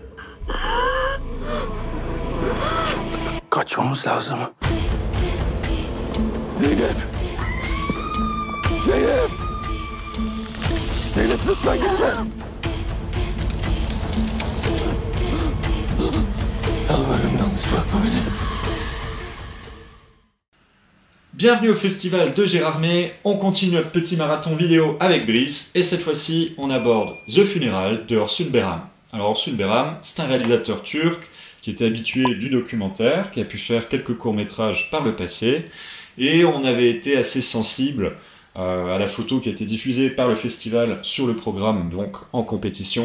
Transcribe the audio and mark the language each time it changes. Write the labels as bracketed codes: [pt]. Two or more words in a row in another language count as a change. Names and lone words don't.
[tr] Kaçmamız lazım. Zeynep! Zeynep! Zeynep lütfen gitme! Yalvarırım yalnız bırakma beni. [fr] Bienvenue au festival de Gérardmer, on continue notre petit marathon vidéo avec Brice, et cette fois-ci on aborde The Funeral de Orsun Beram. Alors Orsun Beram, c'est un réalisateur turc qui était habitué du documentaire, qui a pu faire quelques courts-métrages par le passé, et on avait été assez sensible à la photo qui a été diffusée par le festival sur le programme, donc en compétition.